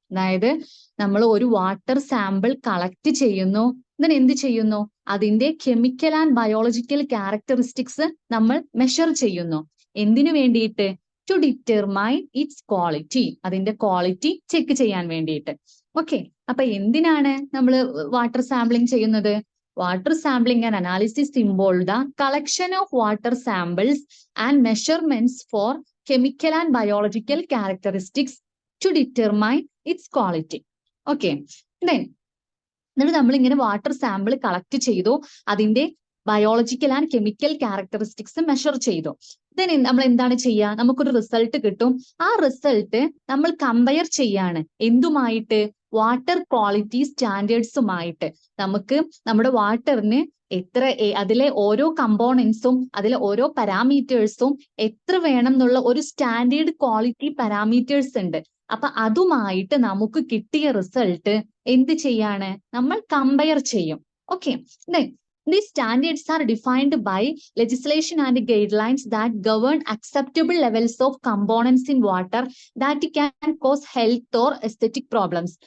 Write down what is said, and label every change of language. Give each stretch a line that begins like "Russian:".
Malayalam: അതായത് നമ്മൾ ഒരു വാട്ടർ സാമ്പിൾ കളക്ട് ചെയ്യുന്നു,
English: then
Malayalam: എന്ത് ചെയ്യുന്നു? അതിന്റെ കെമിക്കൽ ആൻഡ് ബയോളജിക്കൽ ക്യാരക്ടറിസ്റ്റിക്സ് നമ്മൾ മെഷർ ചെയ്യുന്നു. എന്തിനു വേണ്ടിയിട്ട്?
English: to determine its quality,
Malayalam: അതിന്റെ ക്വാളിറ്റി ചെക്ക് ചെയ്യാൻ വേണ്ടിയിട്ട്. ഓക്കെ, അപ്പൊ എന്തിനാണ് നമ്മൾ വാട്ടർ സാമ്പിളിംഗ് ചെയ്യുന്നത്?
English: Water sampling and analysis involve the collection of water samples and measurements for chemical and biological characteristics to determine its quality.
Malayalam: Okay, then നമ്മൾ ഇങ്ങനെ water sample collect ചെയ്തു, അതിന്റെ biological and chemical characteristics measure ചെയ്തു. Then നമ്മൾ എന്താണ് ചെയ്യുക? നമുക്കൊരു result കിട്ടും. ആ റിസൾട്ട് നമ്മൾ കമ്പയർ ചെയ്യാണ് എന്തുമായിട്ട്? Water quality സ്റ്റാൻഡേർഡ്സുമായിട്ട്. നമുക്ക് നമ്മുടെ വാട്ടറിന് എത്ര, അതിലെ ഓരോ കമ്പോണൻസും അതിലെ ഓരോ പാരാമീറ്റേഴ്സും എത്ര വേണം എന്നുള്ള ഒരു സ്റ്റാൻഡേർഡ് ക്വാളിറ്റി പാരാമീറ്റേഴ്സ് ഉണ്ട്. അപ്പൊ അതുമായിട്ട് നമുക്ക് കിട്ടിയ റിസൾട്ട് എന്ത് ചെയ്യാണ്? നമ്മൾ കമ്പയർ ചെയ്യും.
English: Okay, these standards are defined by legislation and guidelines that govern acceptable levels of components in water that can cause health or aesthetic problems.